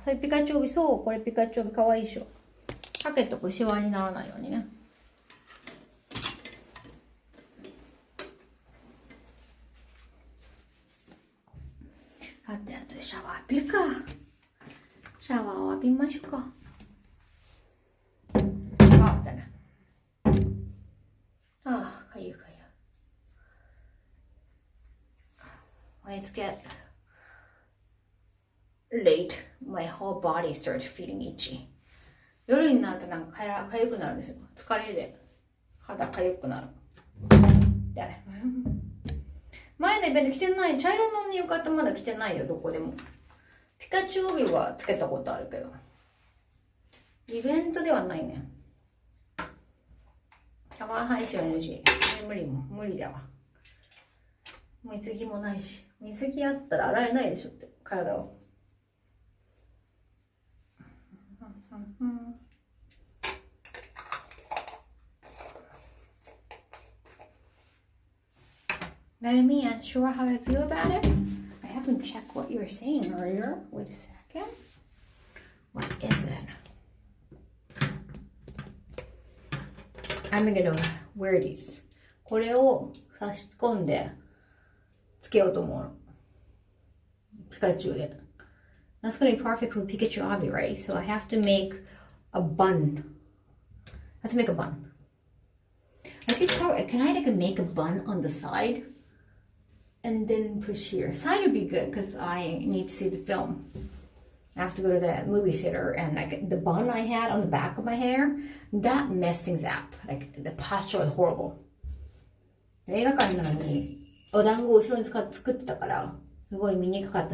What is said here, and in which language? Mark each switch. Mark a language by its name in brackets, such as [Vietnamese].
[Japanese] それピカチュウ帯、そう、これピカチュウ帯かわいいでしょ。かけとくシワにならないようにね。あとでシャワー浴びるか。シャワーを浴びましょうか。あ、だな。ああ、かゆいかゆい。 [English] When it's get late, my whole body starts feeling itchy. [Japanese] 夜になるとなんかかゆくなるんですよ。疲れで肌かゆくなる。だね。前のイベント着てない。茶色の浴衣まだ着てないよ、どこでも。ピカチュウ帯はつけたことあるけど。イベントではないね。シャワー配信は NG。無理だわ。水着もないし。水着あったら洗えないでしょって、体を。 [English] Let me unsure how I feel about it. I haven't checked what you were saying earlier. Wait a second. What is it? I'm gonna wear these. [Japanese] これを差し込んでつけようと思うの。ピカチュウで。 [English] That's gonna be perfect for Pikachu Abi, right? So I have to make a bun. I have to make a bun. Can I like make a bun on the side? And then push here. Side would be good because I need to see the film. I have to go to the movie theater and like the bun I had on the back of my hair, that messed things up. Like the posture was horrible. [Japanese] 映画館なのにお団子を後ろに作ってたからすごい見にくかった。